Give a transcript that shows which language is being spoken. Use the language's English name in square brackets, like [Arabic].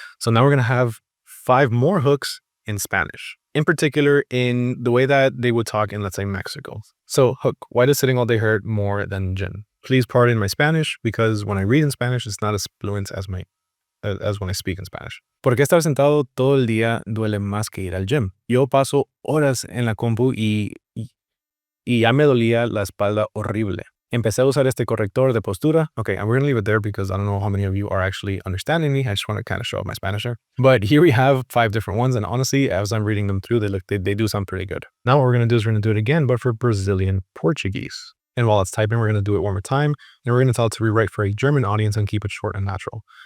[English] So now we're going to have 5 more hooks in Spanish, in particular in the way that they would talk in, let's say, Mexico. So hook, why does sitting all day hurt more than gym? Please pardon my Spanish because when I read in Spanish, it's not as fluent as when I speak in Spanish. [Spanish] ¿Por qué estar sentado todo el día duele más que ir al gym? Yo paso horas en la compu y ya me dolía la espalda horrible. Empecé a usar este corrector de postura. [English] Okay, and we're going to leave it there because I don't know how many of you are actually understanding me. I just want to kind of show off my Spanish here. But here we have 5 different ones. And honestly, as I'm reading them through, they do sound pretty good. Now what we're going to do is we're going to do it again, but for Brazilian Portuguese. And while it's typing, we're going to do it one more time. And we're going to tell it to rewrite for a German audience and keep it short and natural.